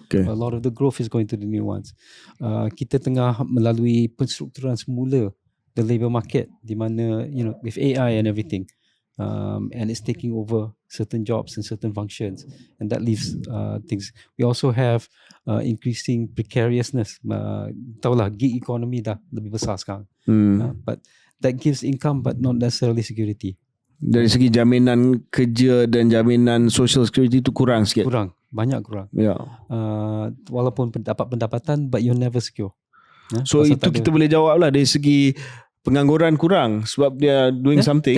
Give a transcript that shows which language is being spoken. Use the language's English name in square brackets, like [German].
[English] A lot of the growth is going to the new ones. [Malay] Kita tengah melalui penstrukturan semula [English] the labour market, [Malay] di mana [English] with AI and everything, and it's taking over certain jobs and certain functions, and that leaves things. We also have increasing precariousness. [Malay] Tahulah gig economy dah lebih besar sekarang. [English] But that gives income but not necessarily security. [Malay] Dari segi jaminan kerja dan jaminan social security tu kurang sikit. Banyak kurang. Walaupun dapat pendapatan [English] but you're never secure. [Malay] So itu kita boleh jawab lah dari segi pengangguran kurang sebab dia [English] doing something.